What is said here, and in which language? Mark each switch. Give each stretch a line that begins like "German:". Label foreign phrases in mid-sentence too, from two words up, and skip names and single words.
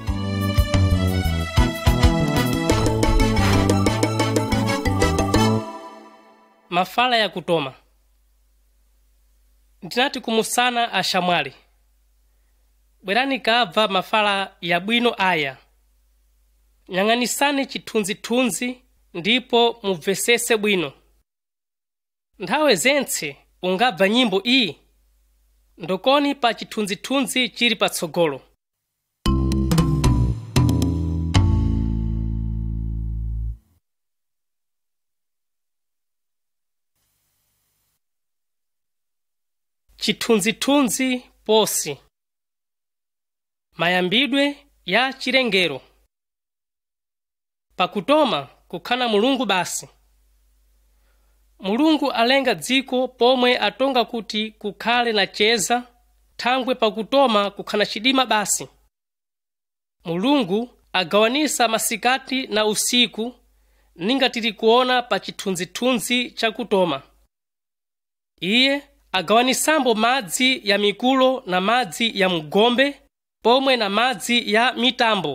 Sena: Mafala ya kutoma. Ndinati kumusana ashamwali. Bwerani kabva mafala ya bwino aya. Nyang'anisani chithunzithunzi ndipo mubvesese bwino. Nthawe zentse ungabva nyimbo iyi. Ndokoni pa chithunzithunzi chili patsogolo. Chithunzithunzi posi. Mayambidwe ya chilengero. Pakutoma kukhana Mulungu basi. Mulungu alenga dziko pomwe atonga kuti kukhale na cheza, thangwe pakutoma kukhana chidima basi. Mulungu agawanisa masikati na usiku, ninga tili kuona pa chithunzithunzi cha kutoma. Iye agawanisambo madzi ya mikulo na madzi ya mgombe, pomwe na madzi ya mitambo.